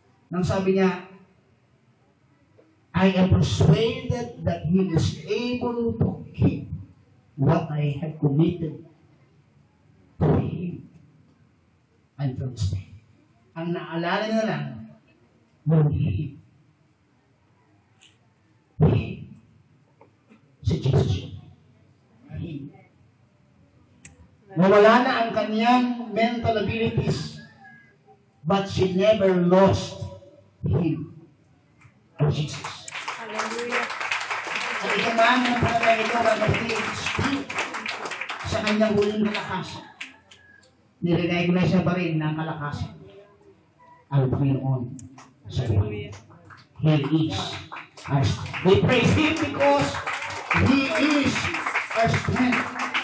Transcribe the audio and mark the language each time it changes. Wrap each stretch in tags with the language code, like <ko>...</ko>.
<tl>Nang sabi niya,</tl> <en>I am persuaded that He is able to keep what I have committed to Him until this day.</en> <tl>Ang naalala niya lang, He. Si Jesus yun. He. Nawala na ang kanyang mental abilities,</tl> <en>but she never lost Him.</en> <tl>Ang Jesus.</tl> <en>Hallelujah.</en> <tl>At ito man ang panatay ito, speak sa kanyang huling kalakasan. Nirecognize niya pa rin ng kalakasan ang Panginoon sa buhay.</tl> <en>He is our strength. We praise Him because He is our strength.</en>